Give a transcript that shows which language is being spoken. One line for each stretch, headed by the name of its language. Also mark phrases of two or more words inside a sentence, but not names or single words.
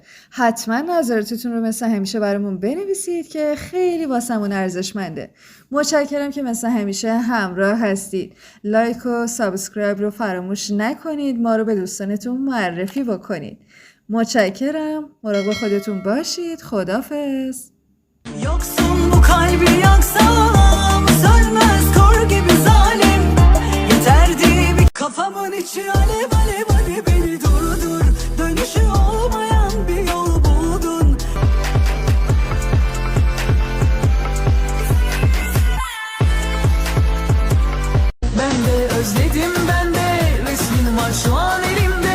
Persian: حتما نظراتتون رو مثل همیشه برامون بنویسید که خیلی واسمون ارزشمنده. متشکرم که مثل همیشه همراه هستید. لایک و سابسکرایب رو فراموش نکنید. ما رو به دوستانتون معرفی بکنید. متشکرم. مراقب خودتون باشید. خداحافظ.
Turkish: Yoksun bu kalbi yaksam sönmez kor gibi zalim. Yeterdi bir kafamın içi alev alev alev beni durdur. Dönüşü olmayan bir yol buldun. Ben de özledim ben de resmin var şu an elimde.